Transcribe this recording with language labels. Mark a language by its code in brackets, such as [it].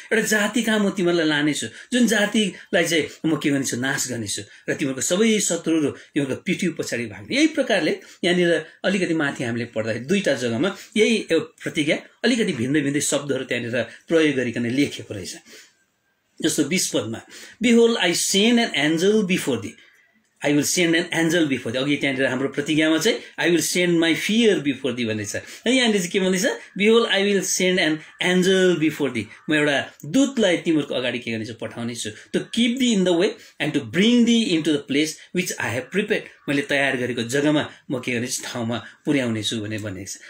[ne] एउटा जाति कहाँ म तिमीहरूलाई लानेछु जुन जातिलाई चाहिँ म के गर्नेछु नाश गर्नेछु र तिमीहरूको सबै शत्रुहरू तिमीहरूको पिठी पछाडि भाग्ने। यही प्रकारले यहाँनिर अलिकति माथि हामीले पढ्दाखेरि दुईटा जग्गामा यही प्रतिज्ञा अलिकति भिन्दै भिन्दै शब्दहरू त्यहाँनिर प्रयोग गरिकन लेखेको रहेछ। जस्तो 20 पदमा [en] Behold I send an angel before thee I will send an angel before thee. [ne] अघि त्यहाँनिर हाम्रो प्रतिज्ञामा चाहिँ [en] I will send my fear before thee [ne] भन्ने छ। यहाँनिर चाहिँ के भन्दैछ [en] behold I will send an angel before thee [ne] म एउटा दूतलाई तिमीहरूको अगाडि के गर्नेछु पठाउनेछु [en] to keep thee in the way and to bring thee into the place which I have prepared [ne] मैले तयार गरेको जग्गामा म के गर्नेछु ठाउँमा पुर्याउनेछु भनेर भनेको छ।